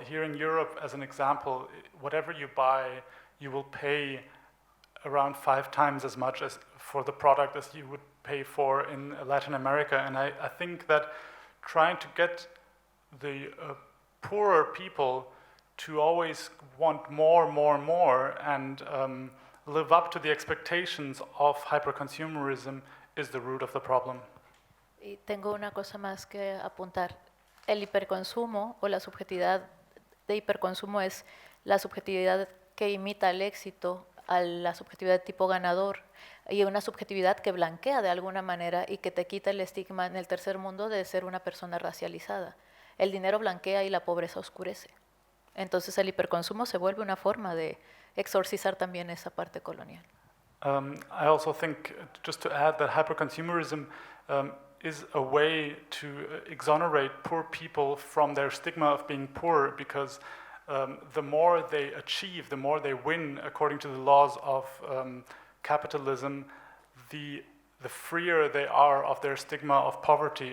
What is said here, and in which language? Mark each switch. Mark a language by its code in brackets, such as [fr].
[en] Here in Europe, as an example, whatever you buy, you will pay around 5 times as much as for the product as you would pay for in Latin America. And I think that trying to get the poorer people to always want more and live up to the expectations of hyperconsumerism is the root of the problem. [es] Y tengo una cosa más que apuntar. El hiperconsumo o la subjetividad de hiperconsumo es la subjetividad que imita el éxito a la subjetividad de tipo ganador y una subjetividad que blanquea de alguna manera y que te quita el estigma en el tercer mundo de ser una persona racializada. El dinero blanquea y la pobreza oscurece. Entonces el hiperconsumo se vuelve una forma de exorcizar también esa parte colonial. [en] I also think, just to add, that hyperconsumerism is a way to exonerate poor people from their stigma of being poor, because the more they achieve, the more they win according to the laws of capitalism, the freer they are of their stigma of poverty.